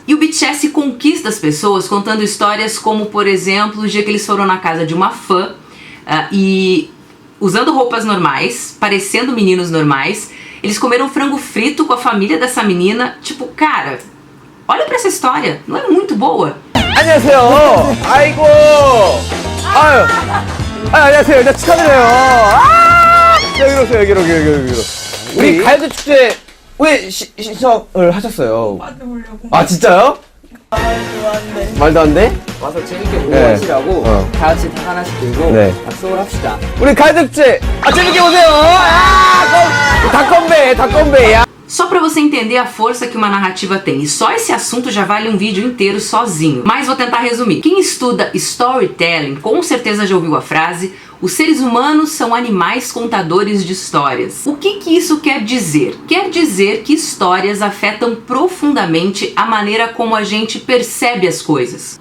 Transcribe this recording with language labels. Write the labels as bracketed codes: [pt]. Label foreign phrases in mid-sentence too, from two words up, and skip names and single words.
[pt] E o BTS conquista as pessoas contando histórias como, por exemplo, o dia que eles foram na casa de uma fã e usando roupas normais, parecendo meninos normais, eles comeram frango frito com a família dessa menina. Tipo, cara, olha pra essa história, não é muito boa? [ko] 안녕하세요. 아이고. 아유. 안녕하세요. 일단 축하드려요. 여기로 오세요. 여기로. 우리 가요제 축제 왜 신청을 하셨어요? 아 진짜요? 말도 안 돼? 와서 재밌게 공부하시라고 다 같이 다 하나씩 들고 약속을 합시다. 우리 가요제 축제 재밌게 보세요. 다 건배. [pt] Só pra você entender a força que uma narrativa tem. E só esse assunto já vale um vídeo inteiro sozinho. Mas vou tentar resumir. Quem estuda storytelling com certeza já ouviu a frase: os seres humanos são animais contadores de histórias. O que isso quer dizer? Quer dizer que histórias afetam profundamente a maneira como a gente percebe as coisas.